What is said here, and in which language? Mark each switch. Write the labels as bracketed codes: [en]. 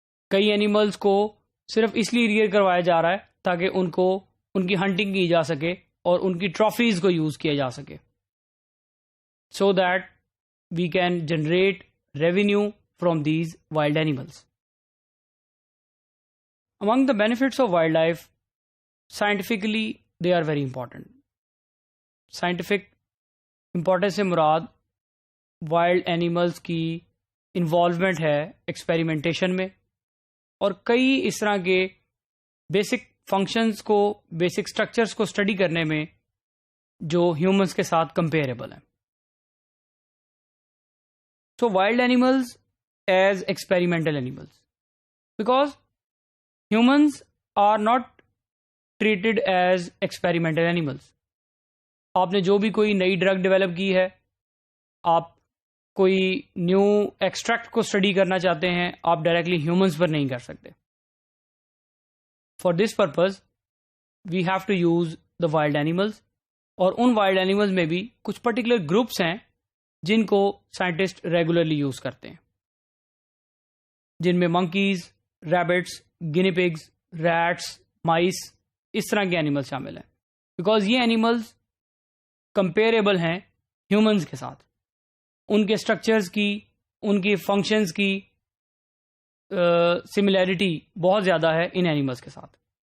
[ur] کئی اینیملز کو صرف اس لیے ریئر کروایا جا رہا ہے تاکہ ان کی ہنٹنگ کی جا سکے اور ان کی ٹرافیز کو یوز کیا جا سکے، [en] So that we can generate revenue from these wild animals. Among the benefits of wildlife, scientifically they are very important. [ur] Scientific importance سے مراد وائلڈ اینیملز کی انوالومنٹ ہے ایکسپیریمنٹیشن میں، اور کئی اس طرح کے بیسک فنکشنز کو، بیسک اسٹرکچرز کو اسٹڈی کرنے میں جو ہیومنز کے ساتھ کمپیریبل ہیں. [en] So wild animals as experimental animals, because humans are not treated as experimental animals. [ur] آپ نے جو بھی کوئی نئی ڈرگ ڈیولپ کی ہے، آپ کوئی نیو ایکسٹریکٹ کو اسٹڈی کرنا چاہتے ہیں، آپ ڈائریکٹلی ہیومنس پر نہیں کر سکتے. [en] For this purpose we have to use the wild animals. [ur] اور ان وائلڈ اینیملز میں بھی کچھ پرٹیکولر گروپس ہیں جن کو سائنٹسٹ ریگولرلی یوز کرتے ہیں، جن میں منکیز، ریبٹس، گنی پگز، ریٹس، مائس، اس طرح کے اینیمل شامل ہیں. بیکاز یہ اینیملز کمپیریبل ہیں ہیومنز کے ساتھ، ان کے اسٹرکچرز کی، ان کی فنکشنز کی سملیرٹی بہت زیادہ ہے ان اینیملز کے ساتھ.